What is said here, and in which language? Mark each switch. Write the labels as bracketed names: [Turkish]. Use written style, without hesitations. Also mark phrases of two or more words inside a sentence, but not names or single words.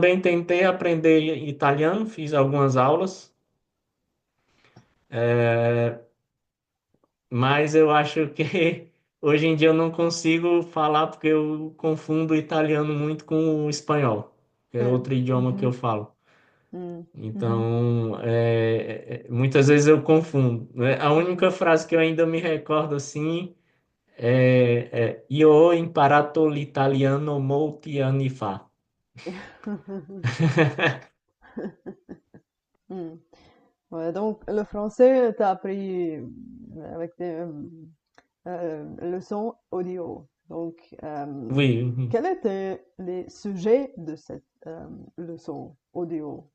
[Portuguese] Também tentei aprender italiano, fiz algumas aulas, mas eu acho que hoje em dia eu não consigo falar porque eu confundo o italiano muito com o espanhol, que é sim. outro idioma que eu Uhum, falo. uhum. Então, muitas vezes eu confundo, né? A única frase que eu ainda me recordo assim é [Italian] Io ho imparato l'italiano molti anni fa. Hmm. [French] Ouais, donc le français, t'as appris avec des leçons audio. Donc, Oui, oui. quels étaient les sujets de cette leçon audio?